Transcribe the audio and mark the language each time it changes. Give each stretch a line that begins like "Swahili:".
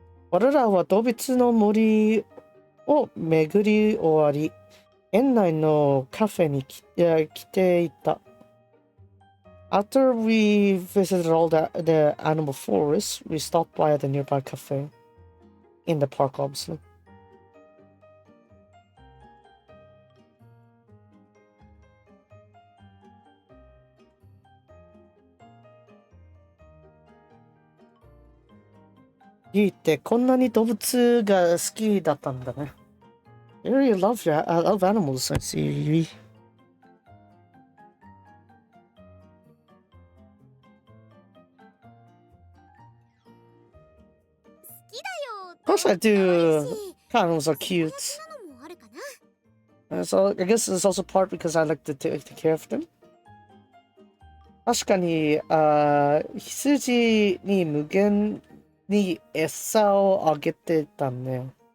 Japanese: 我らは動物の森を巡り終わり、園内のカフェに来ていた。
English: After we visited all the animal forest, we stopped by at the nearby cafe. In the park, obviously.
Japanese: You ってこんなに動物が好きだったんだね。
English: You really love animals, I see.
Japanese: 好きだよ。
English: Of course I
Japanese: 可愛
English: do.
Japanese: いし
English: Animals are cute.
Japanese: 幸せなのもあるかな。
English: So I guess it's also part because I like to take care of them.
Japanese: 確かに、羊に無限に餌をあげてたね。